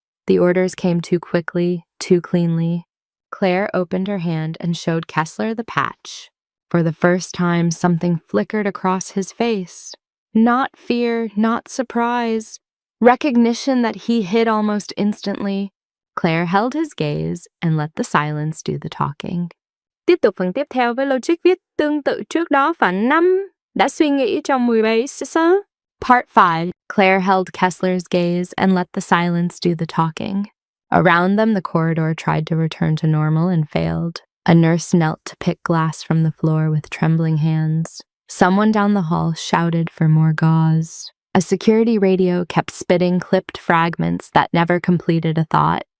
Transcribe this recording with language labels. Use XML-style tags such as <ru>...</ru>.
<en>The orders came too quickly, too cleanly. Claire opened her hand and showed Kessler the patch. For the first time, something flickered across his face. Not fear, not surprise. Recognition that he hid almost instantly. Claire held his gaze and let the silence do the talking.</en> <vi>Tiếp tục phần tiếp theo với logic viết tương tự trước đó phần 5. Đã suy nghĩ trong 17 sơ.</vi> <en>Part 5. Claire held Kessler's gaze and let the silence do the talking. Around them, the corridor tried to return to normal and failed. A nurse knelt to pick glass from the floor with trembling hands. Someone down the hall shouted for more gauze. A security radio kept spitting clipped fragments that never completed a thought.</en>